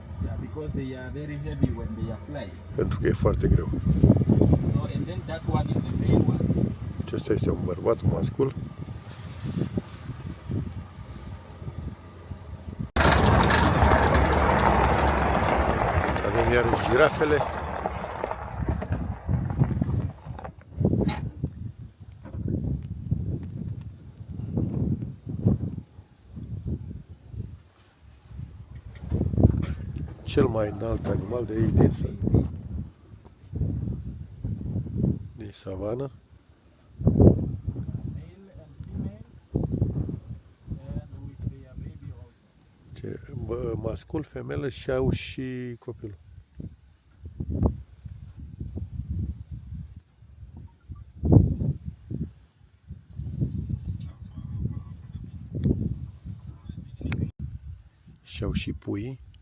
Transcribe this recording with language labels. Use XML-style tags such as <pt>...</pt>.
<en>Yeah, because they are very heavy when they are flying.</en> <ro>pentru că e foarte greu.</ro> <en>So and then that one is the main one.</en> <ro>Acesta este un bărbat, un mascul. Avem iarăși girafele. Cel mai înalt animal de aici din savană.</ro> <en>Male and female, and with their baby also.</en> <ro>Mascul, femelă și au și copilul. Și au și pui.</ro>